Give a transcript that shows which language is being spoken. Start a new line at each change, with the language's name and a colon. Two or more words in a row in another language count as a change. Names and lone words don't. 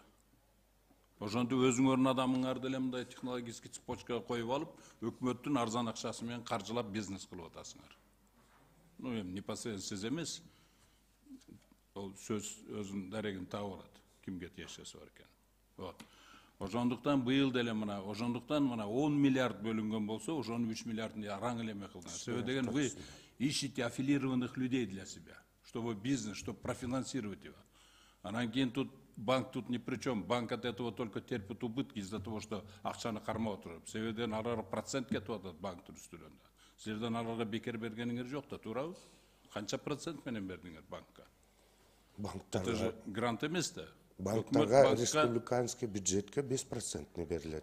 Kyrgyz: Ошондо өзүңөрдүн адамыңарды эле мындай
Russian: технологический цепочкага
Kyrgyz: коюп алып, өкмөттүн арзан акчасы менен каржылап бизнес кылып атасыңар. Ну, эми непосредственно сиз эмес, ол сөз өзүнүн дарегин таап алат, кимге тиешеси бар экен. Вот. Ошондуктан быйыл деле мына, ошондуктан мына 10 миллиард бөлүнгөн болсо, ошонун 3 миллиардын араң эле эме кылдыңар. Себеби деген
Russian: вы ищете аффилированных людей для себя, чтобы бизнес, чтобы профинансировать его.
Kyrgyz: Анан кийин
Russian: тут банк тут ни при чем. Банк от этого только терпит убытки из-за того, что
Kyrgyz: акчаны кармап отуруп. Себебиден аларга процент кетип атат банктын үстүнөн. Силерден аларга бекер бергениңер жок да, туурабы? Канча процент менен бердиңер банкка? Банктарга.
Russian: Это же
Kyrgyz: грант эмес да. Банктарга
Russian: республиканский бюджетке
Kyrgyz: 5% берилет.